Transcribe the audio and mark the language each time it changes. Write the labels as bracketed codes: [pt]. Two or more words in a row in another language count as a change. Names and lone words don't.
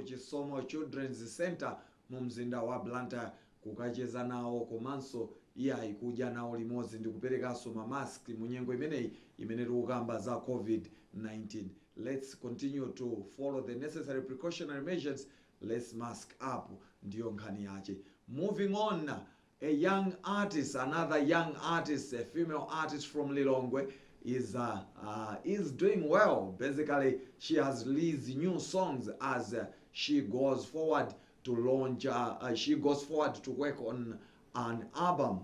[ny] Chisomo Children's Center mu mzinda wa Blantyre kukacheza nawo komanso iye ayikuja nawo limodzi ndi kuperekanso mamaski mu nyengo imeneyi imene tikukamba za COVID-19. [en] Let's continue to follow the necessary precautionary measures. Let's mask up, [ny] ndiyo nkhani yache. [en] Moving on, a young artist, another young artist, a female artist from Lilongwe, is doing well. Basically, she has released new songs as she goes forward to launch. She goes forward to work on an album.